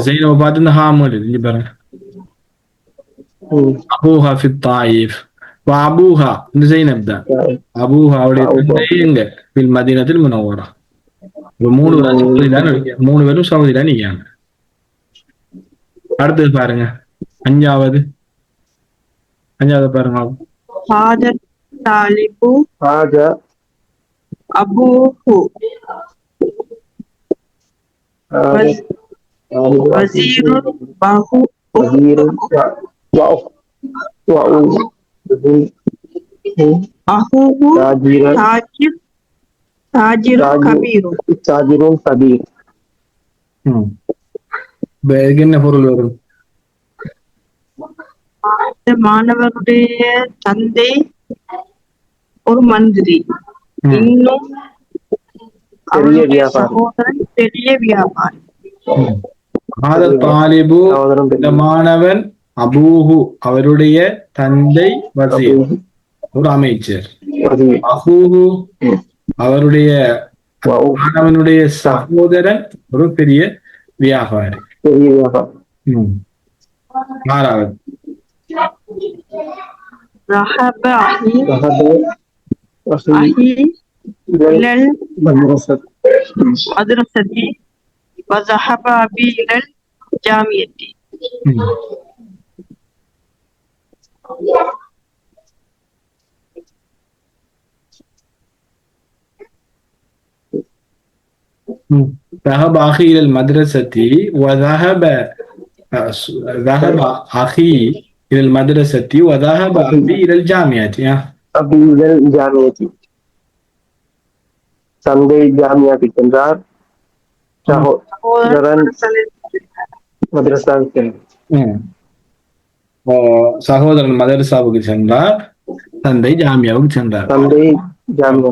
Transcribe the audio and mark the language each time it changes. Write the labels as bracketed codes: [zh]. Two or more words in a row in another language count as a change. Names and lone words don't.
[ta] ஜெய்னபை பார்த்து இந்த ஹாமல் இங்க பாருங்க. [ar] أبوها في الطائف وأبوها [ta] இந்த ஜெய்னப் தான். அபூஹா அவருடைய தந்தை எங்க? [ar] في المدينة المنورة. [ta] மூணு பேரும் சவுதி தான் நீங்க. அடுத்தது பாருங்க அஞ்சாவது பாருங்க. [ar] هذا الطالب هذا أبوه هذا وز- وزير وزير أخوه تاجر تاجر كبير. تاجر كبير. [ta] இதுக்கு என்ன பொருள் வரும்? இந்த மாணவருடைய தந்தை ஒரு மந்திரி, இன்னும் அவருடைய வியாபாரி. சகோதரன் பெரிய வியாபாரி. தாலிபு இந்த மாணவன், அபூஹு அவருடைய தந்தை, வசீர் ஒரு அமைச்சர், அஹூஹு அவருடைய மாணவனுடைய சகோதரன் ஒரு பெரிய வியாபாரி. ஆறாவது [ar] ذهب أخي إلى المدرسة وذهب أبي إلى الجامعة. ذهب أخي إلى المدرسة وذهب أخي إلى المدرسة وذهب أبي إلى الجامعة. أبي إلى الجامعة. [ta] தந்தை ஜாமியாவுக்கு சென்றார், சகோதரன் மதரசாவுக்கு சென்றார். சகோதரன் மதரசாவுக்கு சென்றார், தந்தை ஜாமியாவுக்கு சென்றார். தந்தை ஜாமியா.